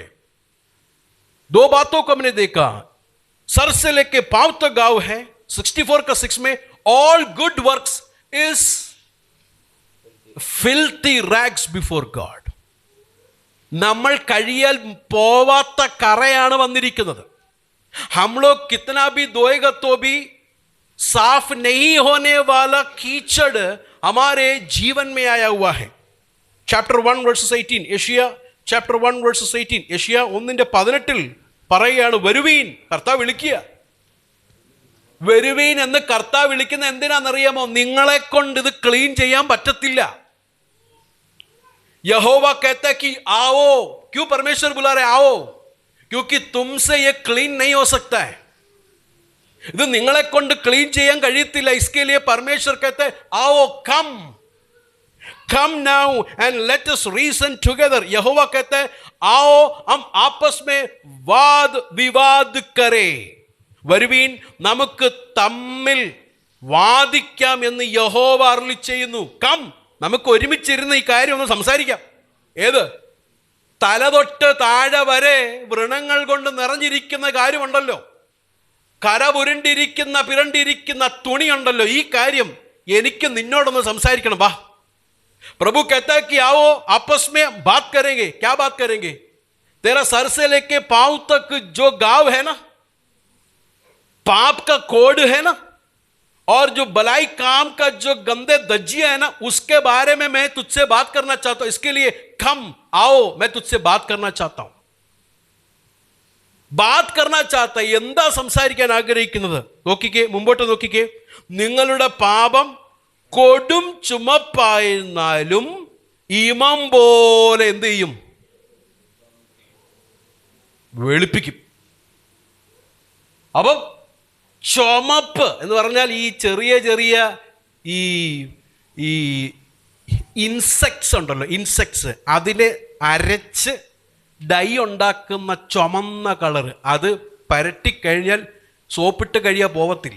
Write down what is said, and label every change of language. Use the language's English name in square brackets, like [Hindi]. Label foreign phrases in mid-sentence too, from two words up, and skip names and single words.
[Hindi] 2 बातों को हमने देखा, सर से लेके पांव तक गाव है. 64 का 6 में [English] all good works is filthy rags before God. [Malayalam] നമ്മൾ കഴിയാൽ പോവാത്ത കറയാണ് വന്നിരിക്കുന്നത്. [Hindi] हम लोग कितना भी धोएगा तो भी साफ नहीं होने वाला कीचड़ हमारे जीवन में आया हुआ है. [English] चैप्टर 1 verses 18, യെശയ്യാ chapter 1 verses 18, [Malayalam] യെശയ്യാ 1:18 പറയുകയാണ്, വരുവീൻ, കർത്താവ് വിളിക്കുക. വരുവീൻ എന്ന് കർത്താവ് വിളിക്കുന്ന എന്തിനാണെന്നറിയാമോ? നിങ്ങളെ കൊണ്ട് ഇത് ക്ലീൻ ചെയ്യാൻ പറ്റത്തില്ല. [Hindi] यहोवा कहता है कि आओ. क्यों परमेश्वर बुला रहे आओ? क्योंकि तुमसे ये क्लीन नहीं हो सकता है. [Malayalam] ഇത് നിങ്ങളെ കൊണ്ട് ക്ലീൻ ചെയ്യാൻ കഴിയത്തില്ല. [Hindi] इसके लिए परमेश्वर कहता है आओ, [English] come now and let us reason together. [Hindi] यहोवा कहता है आओ हम आपस में वाद विवाद करें. [Malayalam] വരുവീൻ നമുക്ക് തമ്മിൽ വാദിക്കാം എന്ന് യഹോവ അരുളി ചെയ്യുന്നു. കം, നമുക്ക് ഒരുമിച്ചിരുന്ന് ഈ കാര്യം ഒന്ന് സംസാരിക്കാം. ഏത്? തലതൊട്ട് താഴെ വരെ വ്രണങ്ങൾ കൊണ്ട് നിറഞ്ഞിരിക്കുന്ന കാര്യമുണ്ടല്ലോ, പിരണ്ടിരിക്കുന്ന തുണിയുണ്ടല്ലോ, ഈ കാര്യം എനിക്ക് നിന്നോടൊന്ന് സംസാരിക്കണം. വാ. [Hindi] प्रभु कहता है कि आओ आपस में बात करेंगे. क्या बात करेंगे? तेरा सर से लेके पांव तक जो गाव है ना, पाप का कोड है ना, और जो भलाई काम का जो गंदे दज्जियां है ना, उसके बारे में मैं तुझसे बात करना चाहता हूं. इसके लिए कम, आओ, मैं तुझसे बात करना चाहता हूं. बात करना चाहता. [Malayalam] എന്താ സംസാരിക്കാൻ ആഗ്രഹിക്കുന്നത്? നോക്കിക്കേ, മുമ്പോട്ട് നോക്കിക്കേ. നിങ്ങളുടെ പാപം കൊടും ചുമപ്പായിരുന്നാലും ഇമം പോലെ എന്ത് ചെയ്യും? വെളുപ്പിക്കും. അപ്പം ചുമപ്പ് എന്ന് പറഞ്ഞാൽ ഈ ചെറിയ ഈ ഇൻസെക്ട്സ് ഉണ്ടല്ലോ, ഇൻസെക്ട്സ്, അതിനെ അരച്ച് ഡൈ ഉണ്ടാക്കുന്ന ചുമന്ന കളറ്, അത് പരട്ടിക്കഴിഞ്ഞാൽ സോപ്പിട്ട് കഴിയാൻ പോവത്തില്ല.